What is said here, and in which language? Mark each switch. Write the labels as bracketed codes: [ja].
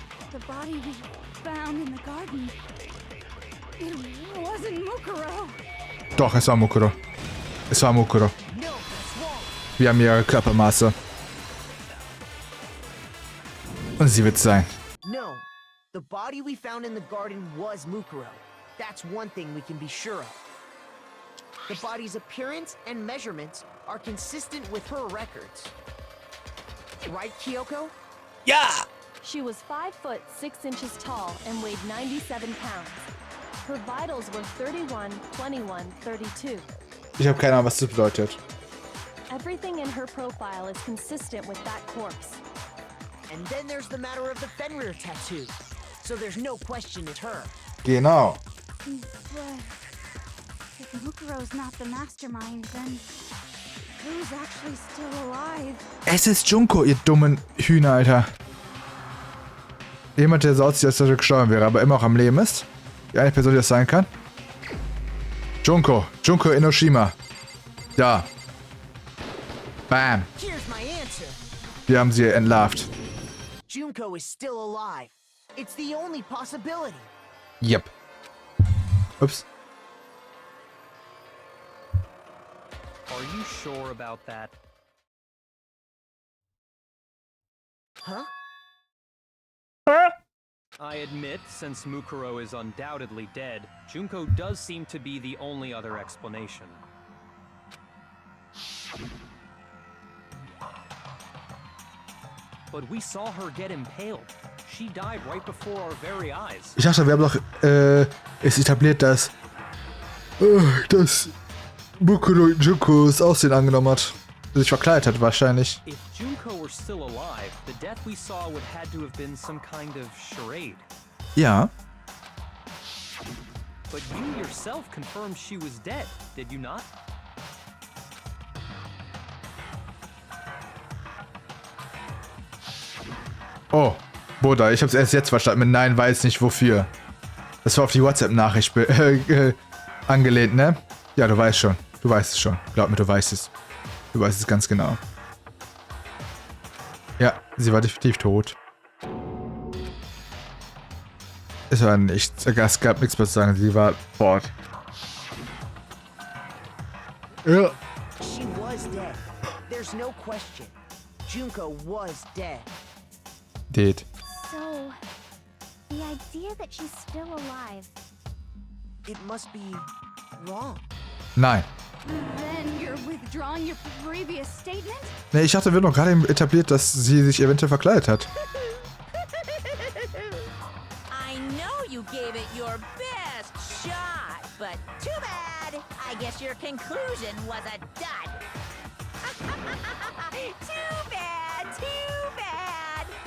[en] The body we found in the garden. It wasn't Mukuro. [de] Doch, es war Mukuro. Es war Mukuro. Wir haben ihre Körpermaße. Und sie wird sein. [en] No, the body we found in the garden was Mukuro. That's one thing we can be sure of. The body's appearance and measurements are consistent with her records. Right, Kyoko? Yeah! She was 5 foot 6 inches tall and weighed 97 pounds. Her vitals were 31, 21, 32. [de] Ich habe keine Ahnung, was das bedeutet. [en] Everything in her profile is consistent with that corpse. And then there's the matter of the Fenrir tattoo. So there's no question it's her. [de] Genau. [en] But if Mukuro's not the mastermind, then who's actually still alive? [de] Es ist Junko, ihr dummen Hühner, Alter. Jemand, der so aussieht, als ob er gestorben wäre, aber immer auch am Leben ist. Die eine Person, die das sein kann. Junko Enoshima. Da. Bam. [en] Here's my answer. [de] Wir haben sie entlarvt. [en] Junko is still alive. It's the only possibility. Yep. Ups. Are you sure about that? Huh? I admit, since Mukuro is undoubtedly dead, Junko does seem to be the only other explanation. But we saw her get impaled. She died right before our very eyes. [de] Ich dachte, wir haben doch es etabliert, dass Mukuro Junkos Aussehen angenommen hat. Sich verkleidet hat wahrscheinlich. [en] If Junko were still alive, the death we saw would had to have been some kind of charade. [de] Ja. [en] But you yourself confirmed she was dead, did you not? [de] Oh, Bruder, ich hab's erst jetzt verstanden mit Nein, weiß nicht wofür. Das war auf die WhatsApp-Nachricht angelehnt, ne? Ja, du weißt schon. Du weißt es schon. Glaub mir, du weißt es. Du weißt es ganz genau. Ja, sie war definitiv tot. Es war nichts. Es gab nichts mehr zu sagen. Sie war fort. Ja. [en] She was dead. There's no question. Junko was dead. Dead. So, the idea that she's still alive. It must be wrong. [de] Nein. [en] Then you're withdrawing your previous statement? [de] Ne, ich dachte, wird noch gerade etabliert, dass sie sich eventuell verkleidet hat. [en] I know you gave it your best shot, but too bad. I guess your conclusion was a dud. Too bad, too bad.